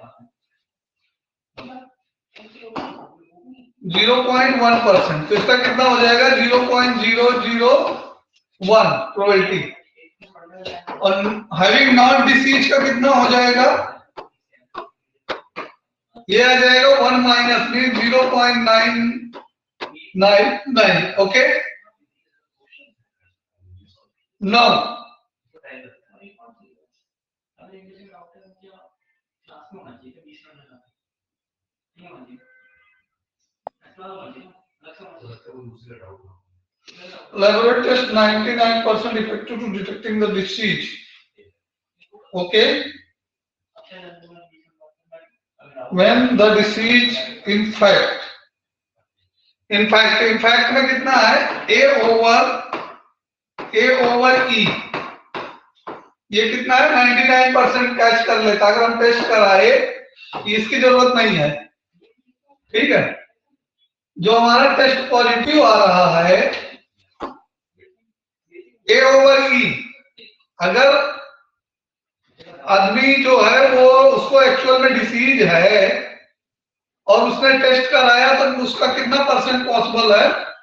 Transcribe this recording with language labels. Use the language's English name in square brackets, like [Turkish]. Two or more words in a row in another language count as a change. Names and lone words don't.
[Hindi] 0.1%, तो इसका कितना हो जाएगा? 0.001 प्रोबेबिलिटी। और [English] having not disease [Hindi] का कितना हो जाएगा? ये आ जाएगा 1 माइनस में 0.999। [English] okay, no laboratory test 99% effective to detecting the disease. Okay, when the disease in fact में कितना है? A over E, [Hindi] ये कितना है? 99% कैच कर लेता अगर हम टेस्ट कराए, इसकी जरूरत नहीं है। ठीक है, जो हमारा [English] test positive [Hindi] आ रहा है [English] A over E, [Hindi] अगर आदमी जो है वो उसको एक्चुअल में डिसीज है और उसने टेस्ट कराया तो उसका कितना [English] percent possible [Hindi] है?